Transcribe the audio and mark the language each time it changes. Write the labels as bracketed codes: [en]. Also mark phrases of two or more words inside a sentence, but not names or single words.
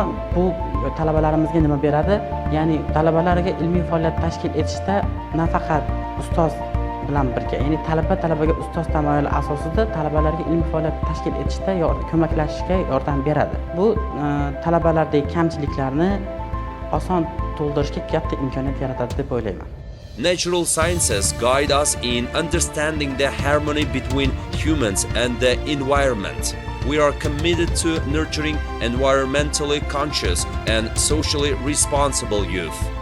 [uz] Bu talabalarimizga nima beradi? Ya'ni talabalarga ilmiy faoliyat tashkil etishda nafaqat ustoz bilan birga, ya'ni talabaga ustoz tamoyili asosida talabalarga ilmiy faoliyat tashkil etishda ko'maklashishga yordam beradi. Bu talabalardagi kamchiliklarni oson to'ldirishga katta imkoniyat yaratadi deb o'ylayman. [en] Natural sciences guide us in understanding the harmony between humans and the environment. We are committed to nurturing environmentally conscious and socially responsible youth.